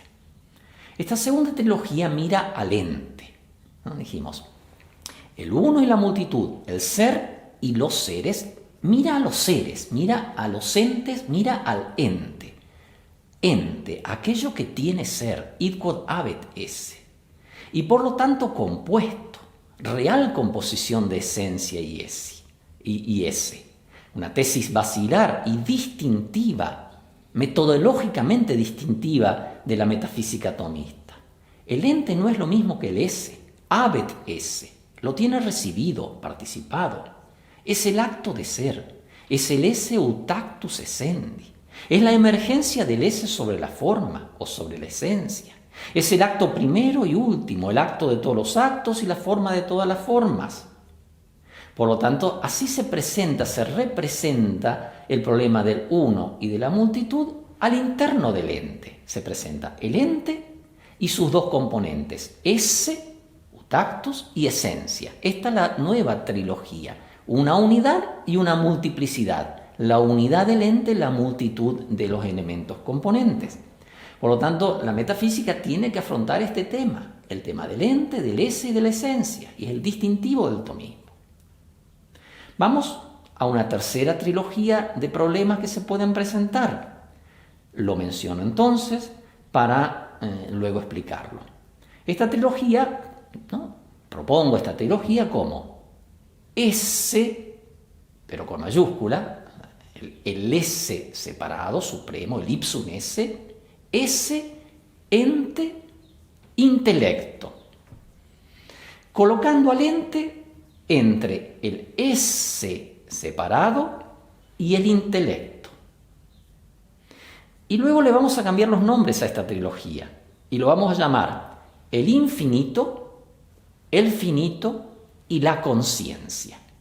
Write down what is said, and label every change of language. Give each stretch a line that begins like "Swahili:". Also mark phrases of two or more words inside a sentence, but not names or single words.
Spanish: Esta segunda trilogía mira al ente. ¿No? Dijimos, el uno y la multitud, el ser y los seres, mira a los seres, mira a los entes, mira al ente. Ente, aquello que tiene ser,
Latin: id quod habet esse,
Spanish: y por lo tanto compuesto, real composición de esencia y ese. una tesis basilar y distintiva, metodológicamente distintiva de la metafísica tomista. El ente no es lo mismo que el esse,
Latin: habet esse,
Spanish: lo tiene recibido, participado. Es el acto de ser, es el
Latin: esse ut actus essendi,
Spanish: es la emergencia del esse sobre la forma o sobre la esencia. Es el acto primero y último, el acto de todos los actos y la forma de todas las formas. Por lo tanto, así se representa el problema del uno y de la multitud al interno del ente. Se presenta el ente y sus dos componentes,
Latin: esse, ut actus
Spanish: y esencia. Esta es la nueva trilogía, una unidad y una multiplicidad. La unidad del ente, la multitud de los elementos componentes. Por lo tanto, la metafísica tiene que afrontar este tema, el tema del ente, del esse y de la esencia, y es el distintivo del tomismo. Vamos a una tercera trilogía de problemas que se pueden presentar. Lo menciono entonces para luego explicarlo. Esta trilogía, ¿no? Propongo esta trilogía como esse, pero con mayúscula, el esse separado, supremo, el
Latin: ipsum esse, esse,
Spanish: ente, intelecto. Colocando al ente entre el esse separado y el intelecto. Y luego le vamos a cambiar los nombres a esta trilogía y lo vamos a llamar el infinito, el finito y la conciencia.